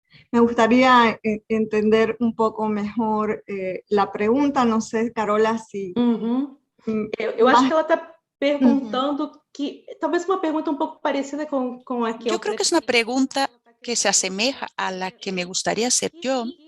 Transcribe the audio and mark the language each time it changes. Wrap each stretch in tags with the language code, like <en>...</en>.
<es>Me gustaría entender un poco mejor la pregunta. No sé, Carola, si...</es> <pt>Eu acho que ela está perguntando que... Talvez uma pergunta</pt> <es>un poco</es> <pt>parecida con a que</pt> <es>yo creo que es una pregunta que se asemeja a la que me gustaría hacer yo.</es>